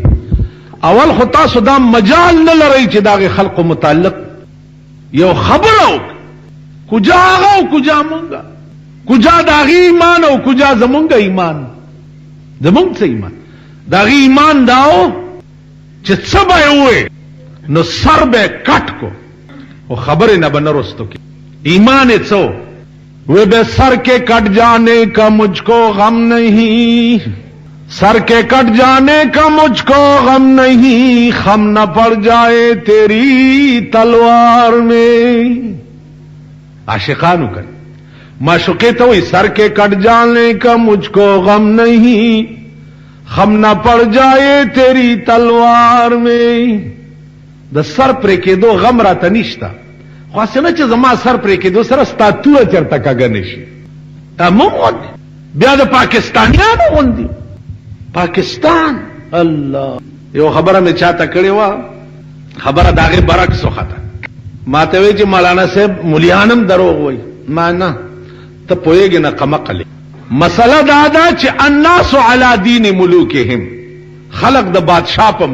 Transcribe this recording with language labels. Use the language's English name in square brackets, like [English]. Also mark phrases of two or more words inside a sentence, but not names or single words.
[Pashto] اول خو تاسو دا مجال نه لرئ چې داغه خلقو متعلق یو خبره کجا هغه او کجا مونږه، کجا داغه ایمان او کجا زمونږه ایمان. زمونږ څه ایمان؟ داغه ایمان داو چې څه به یې ووایي نو سر به کټ کو او خبرې نه به نه رستو کی. ایمان یې څه [Urdu] وہ بے سر کے کٹ جانے کا مجھ کو غم نہیں، سر کے کٹ جانے کا مجھ کو غم نہیں، خم نہ پڑ جائے تیری تلوار میں. [Pashto] عاشقانو کر معشوقے [Urdu] تو وہی سر کے کٹ جانے کا مجھ کو غم نہیں، خم نہ پڑ جائے تیری تلوار میں [Pashto] د سر پرې کېدو غم راته نشته خو هسې نه چې زما سر پرې کېدو سره ستا توره چېرته کږه نه شي دا مونږ غوندې بیا د پاکستانیانو غوندې پاکستان الله یو خبره مې چاته کړې وه خبره د هغې برعکس وخته ما ته وایي چې مولانا صاحب ملیان هم دروغ وایي ما نه ته پوهېږې نه قمقلې مسله دا ده چې [Arabic] الناس علی دین ملوکهم [Pashto] خلق د بادشاه په